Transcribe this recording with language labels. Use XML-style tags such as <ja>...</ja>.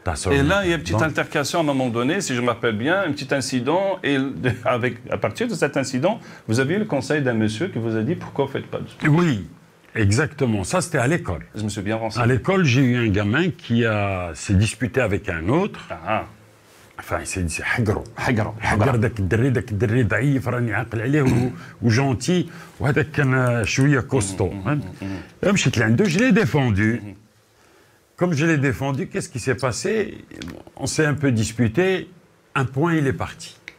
<fr>Et là, il y a une petite altercation à un moment donné, si je me rappelle bien, un petit incident, et à partir de cet incident, vous avez eu le conseil d'un monsieur qui vous a dit pourquoi vous ne faites pas de sport. Oui, exactement. Ça, c'était à l'école. Je me suis bien renseigné. À l'école, j'ai eu un gamin qui s'est disputé avec un autre. Enfin, il s'est dit</fr> <ar>حقروا داك الدري ضعيف راني عاقل عليه وجونتي وهذاك كان شويه كوستو مشيت لعنده</ar> <fr>je l'ai défendu. Comme je l'ai défendu, qu'est-ce qui s'est passé? On s'est un peu disputé, un point il est parti.</fr>